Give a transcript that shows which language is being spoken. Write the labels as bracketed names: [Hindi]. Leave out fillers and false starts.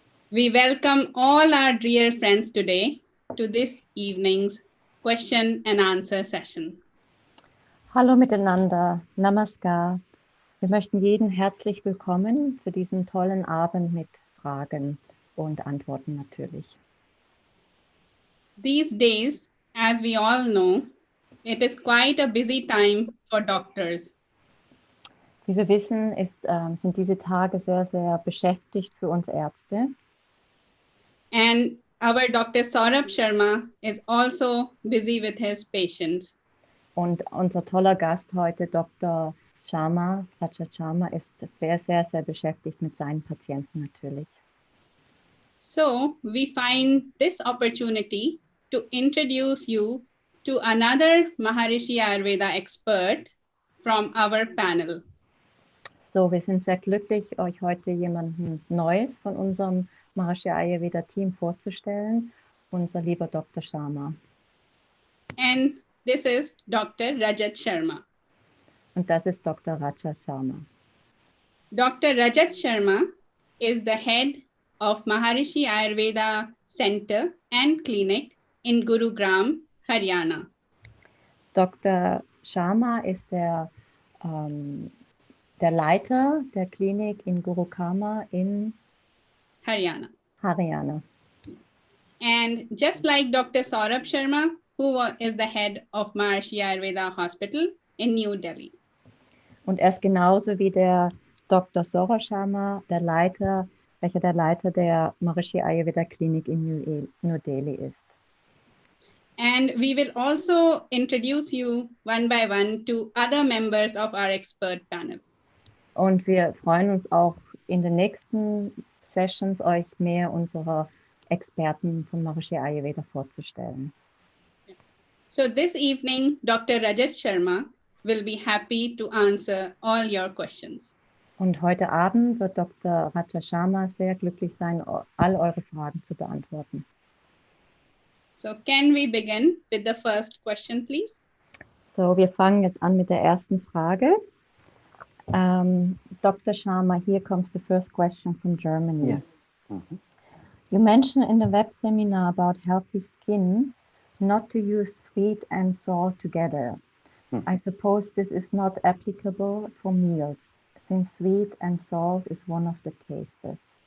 [English] We welcome all our dear friends today to this evening's question and answer session. [German] Hallo miteinander, Namaskar. Wir möchten jeden herzlich willkommen für diesen tollen Abend mit Fragen und Antworten natürlich. [English] These days, as we all know, it is quite a busy time for doctors. [German] Wie wir wissen, sind diese Tage sehr, sehr beschäftigt für uns Ärzte. [English] And our Dr. Saurabh Sharma is also busy with his patients. [German] Und unser toller Gast heute, Dr. Sharma, Raja Sharma, ist sehr, sehr, sehr beschäftigt mit seinen Patienten natürlich. [English] So we find this opportunity to introduce you to another Maharishi Ayurveda expert from our panel. [German] So, wir sind sehr glücklich, euch heute jemanden Neues von unserem Maharishi Ayurveda Team vorzustellen, unser lieber Dr. Sharma. [English] And this is Dr. Rajat Sharma. [German] Und das ist Dr. Raja Sharma. [English] Dr. Rajat Sharma is the head of Maharishi Ayurveda Center and Clinic in Gurugram, Haryana. [German] Dr. Sharma ist der Leiter der Klinik in Gurukama in Haryana. Haryana. [English] And just like Dr. Saurabh Sharma, who is the head of Maharishi Ayurveda Hospital in New Delhi. [German] Und er ist genauso wie der Dr. Saurabh Sharma, welcher der Leiter der Maharishi Ayurveda Klinik in New Delhi ist. [English] And we will also introduce you one by one to other members of our expert panel. [German] Und wir freuen uns auch in den nächsten Sessions euch mehr unserer Experten von Maharishi Ayurveda vorzustellen. [English] So this evening, Dr. Rajat Sharma will be happy to answer all your questions. [German] Und heute Abend wird Dr. Raja Sharma sehr glücklich sein, all eure Fragen zu beantworten. [English] So can we begin with the first question, please? [German] So, wir fangen jetzt an mit der ersten Frage. [English] Dr. Sharma, here comes the first question from Germany. Yes. Mhm. You mentioned in the web seminar about healthy skin not to use sweet and salt together. I suppose this is not applicable for meals, since sweet and salt is one of the tastes.